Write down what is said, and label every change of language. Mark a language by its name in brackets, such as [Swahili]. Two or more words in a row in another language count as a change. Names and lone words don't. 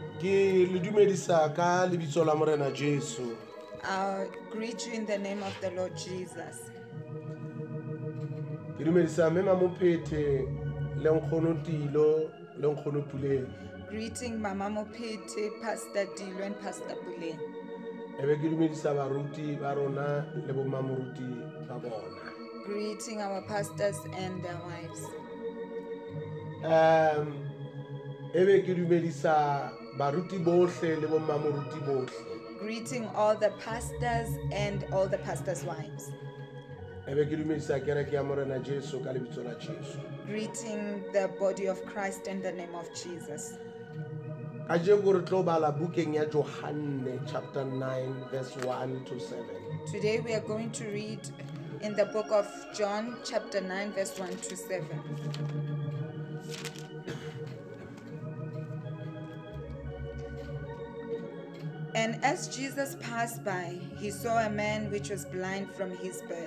[Southern Sotho] Ke le dumedisa ka lebitso la Morena Jesu. [English] I greet you in the name of the Lord Jesus. [Southern Sotho] Ke dumedisa mema mophethe le nkgono Tilo le nkgono Puleng. [English] Greeting Mama Mopete, Pastor Dilo and Pastor Bule. [Southern Sotho] Ebe ke dumedisa baruti ba rona le bomamoruti ba bona. [English] Greeting our pastors and their wives. [Southern Sotho] Ebe ke dumedisa baruti bohle le bomamoruti bohle. [English] Greeting all the pastors and all the pastors' wives. [Southern Sotho] Ebe ke dumedisa kereke ya Morena Jesu ka lebitso la Jesu. [English] Greeting the body of Christ in the name of Jesus. [Southern Sotho] Kajeko re tlo bala bukeng ya Johane [English] chapter 9 verse 1 to 7. Today we are going to read in the book of John chapter 9 verse 1 to 7. And as Jesus passed by, he saw a man which was blind from his birth.